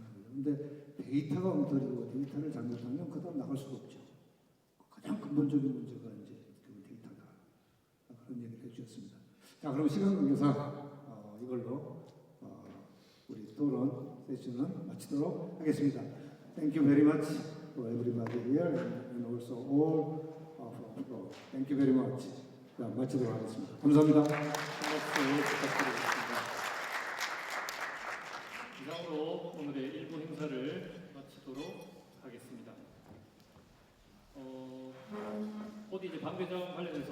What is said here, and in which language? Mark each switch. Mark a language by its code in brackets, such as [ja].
[ko] 그런데 데이터가 엉터리고 데이터를 잘못하면 그 다음 나갈 수가 없죠. 가장 근본적인 문제가 이제 그 데이터다. 그런 얘기를 해주셨습니다. 자, 그럼 시간 관계상 이걸로 우리 토론 세션은 마치도록 하겠습니다. [en] Thank you very much for everybody here and also all of our floor. Thank you very much. [ko] 자, 마치도록 하겠습니다. 감사합니다. 박수 부탁드리겠습니다. 이상으로 오늘의 일부 행사를 마치도록 하겠습니다. 곧 이제 방배정 관련해서